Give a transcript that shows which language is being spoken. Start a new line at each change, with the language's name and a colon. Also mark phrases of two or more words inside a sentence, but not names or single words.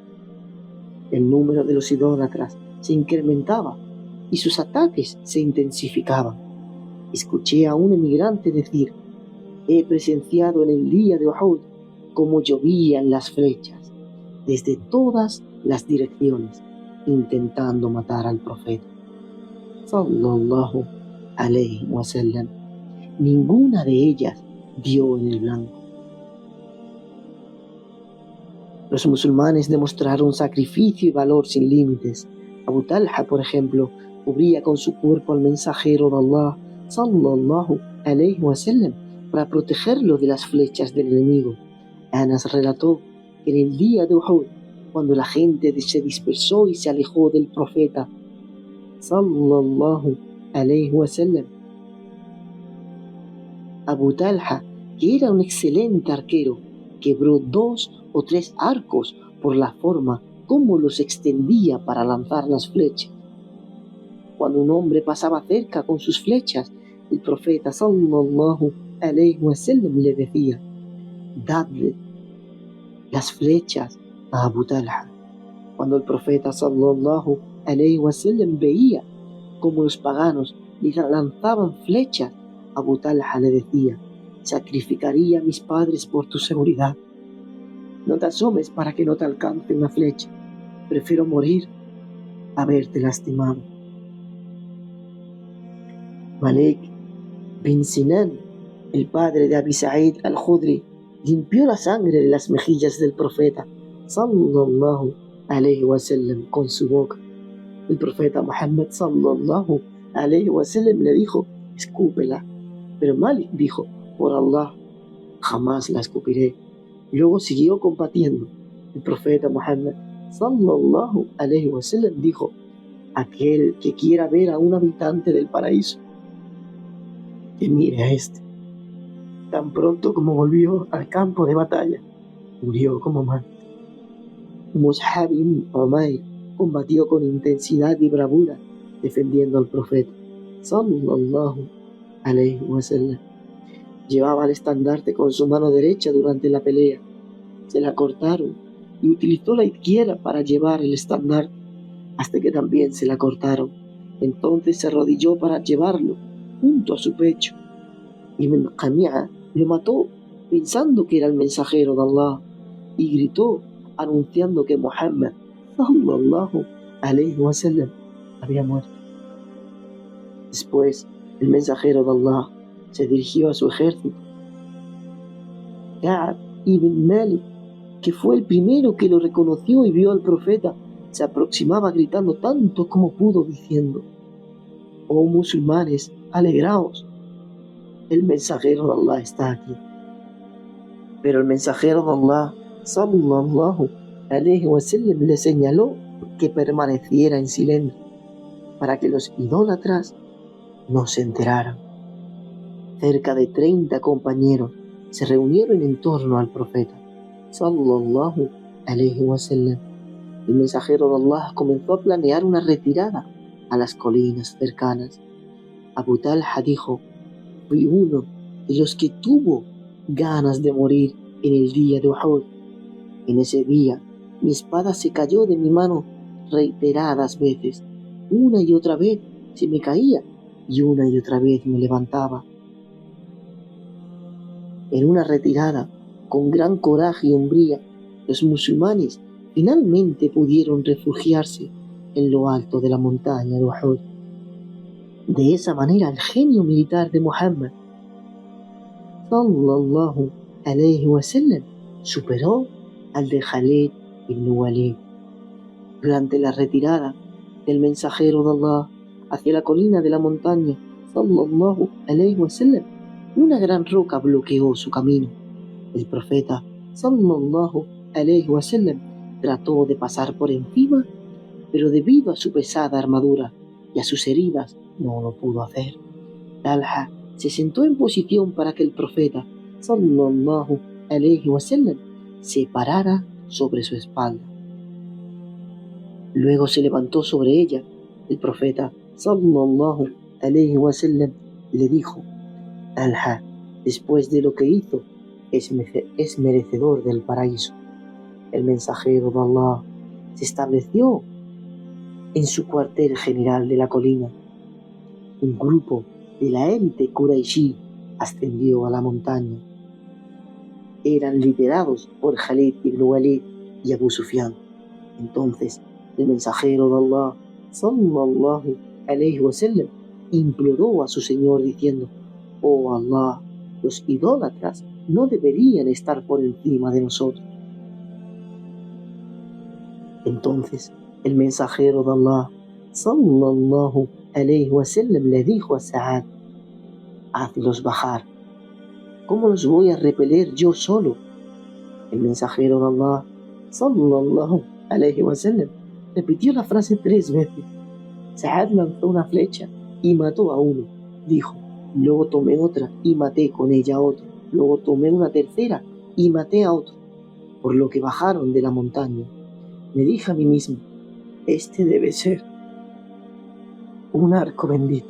Spanish: El número de los idólatras se incrementaba y sus ataques se intensificaban. Escuché a un emigrante decir: he presenciado en el día de Uhud cómo llovían las flechas desde todas las direcciones, intentando matar al profeta
Arabic: صلى الله عليه وسلم.
Spanish: Ninguna de ellas dio en el blanco. Los musulmanes demostraron sacrificio y valor sin límites. Abu Talha, por ejemplo, cubría con su cuerpo al mensajero de Allah
Arabic: صلى الله عليه وسلم
Spanish: para protegerlo de las flechas del enemigo. Anas relató que en el día de Uhud, cuando la gente se dispersó y se alejó del profeta
Arabic: صلى الله عليه وسلم,
Spanish: Abu Talha, que era un excelente arquero, quebró 2 o 3 arcos por la forma como los extendía para lanzar las flechas. Cuando un hombre pasaba cerca con sus flechas, el profeta
Arabic: صلى الله عليه وسلم
Spanish: le decía: dadle las flechas a Abu Talha. Cuando el profeta
Arabic: صلى الله عليه وسلم
Spanish: veía como los paganos le lanzaban flechas, Abu Talha le decía: sacrificaría a mis padres por tu seguridad. No te asomes para que no te alcance una flecha. Prefiero morir a verte lastimado. Malik bin Sinan, el padre de Abi Sa'id al-Khudri, limpió la sangre de las mejillas del profeta
Arabic: صلى الله عليه وسلم
Spanish: con su boca. El profeta Muhammad
Arabic: صلى الله عليه وسلم
Spanish: le dijo: escúpela. Pero Malik dijo: por Allah, jamás la escupiré. Luego siguió combatiendo. El profeta Muhammad
Arabic: صلى الله عليه وسلم
Spanish: dijo: aquel que quiera ver a un habitante del paraíso, que mire a este. Tan pronto como volvió al campo de batalla, murió como mártir. Mus'ab ibn Umayr combatió con intensidad y bravura, defendiendo al profeta
Arabic: صلى الله عليه وسلم.
Spanish: Llevaba el estandarte con su mano derecha durante la pelea. Se la cortaron y utilizó la izquierda para llevar el estandarte, hasta que también se la cortaron. Entonces se arrodilló para llevarlo junto a su pecho. Ibn Qami'a lo mató pensando que era el mensajero de Allah y gritó anunciando que Muhammad
Arabic: صلى الله عليه وسلم
Spanish: había muerto. Después el mensajero de Allah se dirigió a su ejército. Ka'b ibn Malik, que fue el primero que lo reconoció y vio al profeta, se aproximaba gritando tanto como pudo, diciendo: «Oh musulmanes, alegraos, el mensajero de Allah está aquí». Pero el mensajero de Allah
Arabic: صلى الله عليه وسلم
Spanish: le señaló que permaneciera en silencio para que los idólatras no se enteraran. Cerca de 30 compañeros se reunieron en torno al profeta
Arabic: صلى الله عليه وسلم.
Spanish: El mensajero de Allah comenzó a planear una retirada a las colinas cercanas. Abu Talha dijo: «Fui uno de los que tuvo ganas de morir en el día de Uhud. En ese día mi espada se cayó de mi mano reiteradas veces. Una y otra vez se me caía y una y otra vez me levantaba». En una retirada con gran coraje y hombría, los musulmanes finalmente pudieron refugiarse en lo alto de la montaña de Uhud. De esa manera el genio militar de Muhammad
Arabic: صلى الله عليه وسلم
Spanish: superó al de Khalid ibn Walid. Durante la retirada del mensajero de Allah hacia la colina de la montaña
Arabic: صلى الله عليه وسلم,
Spanish: una gran roca bloqueó su camino. El profeta
Arabic: صلى الله عليه وسلم
Spanish: trató de pasar por encima, pero debido a su pesada armadura y a sus heridas no lo pudo hacer. Talha se sentó en posición para que el profeta
Arabic: صلى الله عليه وسلم
Spanish: se parara sobre su espalda. Luego se levantó sobre ella. El profeta
Arabic: صلى الله عليه وسلم
Spanish: le dijo: «Talha, después de lo que hizo, es merecedor del paraíso». El mensajero de Allah se estableció en su cuartel general de la colina. Un grupo de la élite Qurayshi ascendió a la montaña. Eran liderados por Khalid ibn Walid y Abu Sufyan. Entonces el mensajero de Allah
Arabic: صلى الله عليه وسلم
Spanish: imploró a su Señor diciendo: «Oh Allah, los idólatras no deberían estar por encima de nosotros». Entonces el mensajero de Allah
Arabic: صلى الله عليه وسلم
Spanish: le dijo a Sa'ad: «Hazlos bajar. ¿Cómo los voy a repeler yo solo?». El mensajero de Allah
Arabic: صلى الله عليه وسلم
Spanish: repitió la frase 3 veces. Sa'ad lanzó una flecha y mató a uno. Dijo: «Luego tomé otra y maté con ella a otro. Luego tomé una tercera y maté a otro». Por lo que bajaron de la montaña, me dije a mí mismo: «Este debe ser un arco bendito».